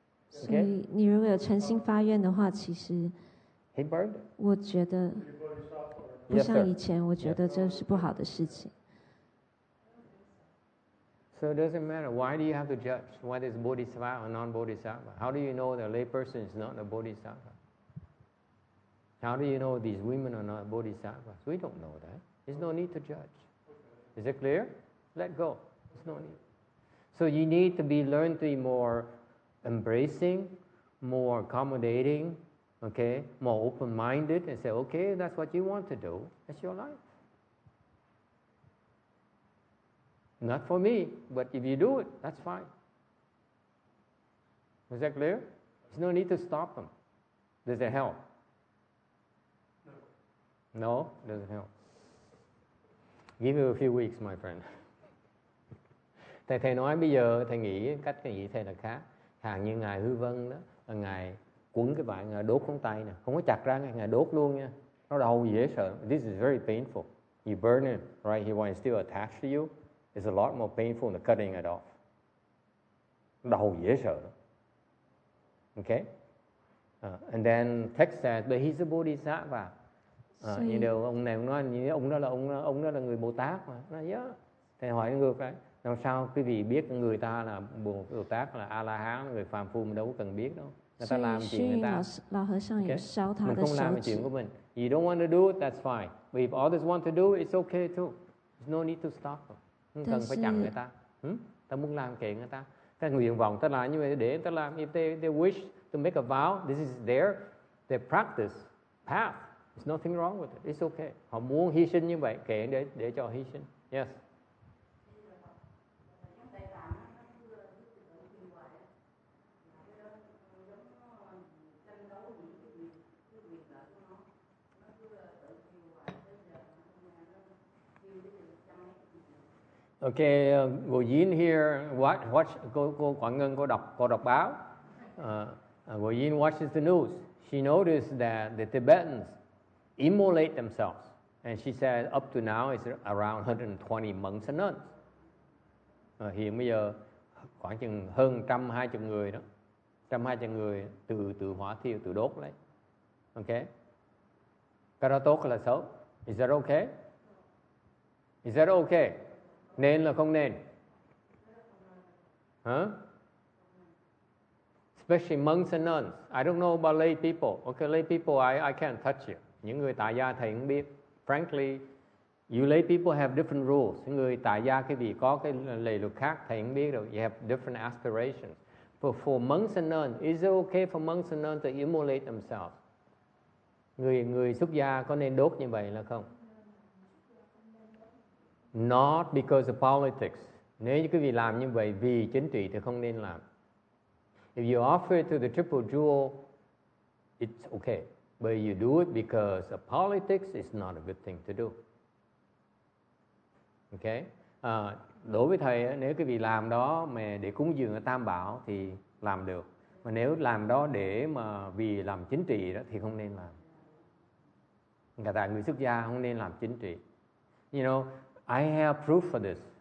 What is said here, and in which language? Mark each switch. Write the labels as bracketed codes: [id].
[zh] 所以你如果有诚心发愿的话，其实我觉得不像以前，我觉得这是不好的事情。 [en] So it doesn't matter. Why do you have to judge whether it's bodhisattva or non-bodhisattva? How do you know that a layperson is not a bodhisattva? How do you know these women are not bodhisattvas? We don't know that. There's no need to judge. Is it clear? Let go. There's no need. So you need to learn to be more embracing, more accommodating, okay, more open-minded, and say, okay, that's what you want to do. That's your life. Not for me, but if you do it, that's fine. Is that clear? There's no need to stop them. Does it help? No, it doesn't help. Give me a few weeks, my friend. [vi] Thầy nói bây giờ thầy nghĩ cách thầy nghĩ thầy là khác. Hàng như ngài Hư Vân đó, là ngài quấn cái vải, ngài đốt ngón tay nè, không có chặt ra, ngài đốt luôn nha. Nó đau dễ sợ. [en] This is very painful. You burn it right here when it's still attached to you. It's a lot more painful than cutting it off. [vi] Đau dễ sợ đó. [en] Okay? And then text says, but he's a bodhisattva. [vi] Như điều ông này nói, ông đó là người Bồ Tát mà. Nói yeah. Thầy hỏi ngược lại, làm sao quý vị biết người ta là Bồ Tát, là A La Hán, người phàm phu mình đâu có cần biết đâu. Người ta làm chuyện người ta. Mình không làm chuyện của mình. [en] You don't want to do it, that's fine. But if others want to do it, it's okay too. There's no need to stop them. [vi] Không cần phải chặn người ta. Ta muốn làm kệ người ta. Cái nguyện vọng ta làm như vậy để ta làm. [en] If they wish to make a vow, this is their practice path. There's nothing wrong with it. It's okay. [vi] Họ muốn hy sinh như vậy, kệ để cho hy sinh. Yes. Okay, Goyin [en] here, watch, [vi] cô Quảng Ngân cô đọc báo. [en] Goyin watches the news. She noticed that the Tibetans immolate themselves, and she said up to now it's around 120 monks and nuns. [vi] Hiện bây giờ khoảng chừng hơn 120 người đó, 120 người từ hỏa thiêu, từ đốt lấy. Okay, cái đó tốt hay là xấu? [en] Is that okay? Is that okay? [vi] Nên là không nên? Huh? [en] Especially monks and nuns. I don't know about lay people. Okay, lay people, I can't touch you. [vi] Những người tại gia thầy không biết. [en] Frankly, you lay people have different rules. [vi] Những người tại gia cái gì có cái lề luật khác thầy không biết đâu. [en] You have different aspirations. But for monks and nuns, is it okay for monks and nuns to immolate themselves? [vi] Người xuất gia có nên đốt như vậy là không? [en] Not because of politics. [vi] Nếu như quý vị làm như vậy vì chính trị thì không nên làm. [en] If you offer it to the triple jewel, it's okay. But you do it because of politics, it's not a good thing to do. Okay? [vi] Đối với thầy, nếu cái vị làm đó mà để cúng dường ở Tam Bảo thì làm được. Mà nếu làm đó để mà vì làm chính trị đó thì không nên làm. Cả tại người xuất gia không nên làm chính trị. [en] You know, I have proof for this.